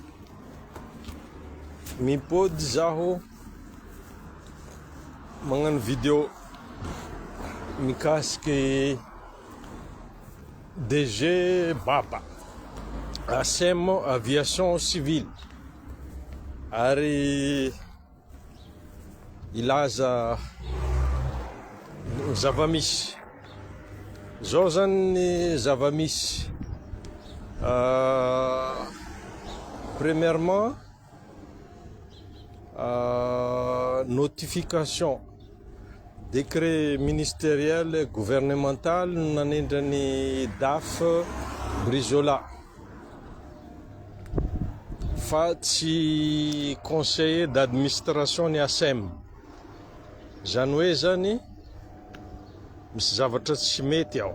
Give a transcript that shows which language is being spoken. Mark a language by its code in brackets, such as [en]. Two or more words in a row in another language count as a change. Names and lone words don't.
[mg] Mipody zaho magnano vidéo mikasiky DG Baba ASEM Aviation Civile ary ilaza zavamisy. Zao zany ny zavamisy. [fr] Premièrement, notification décret ministériel gouvernemental [mg] nanendrany DAF Brizola fa tsy [fr] conseiller d'administration [mg] ny ASEM. Zany hoe zany misy zavatra tsy mety ao.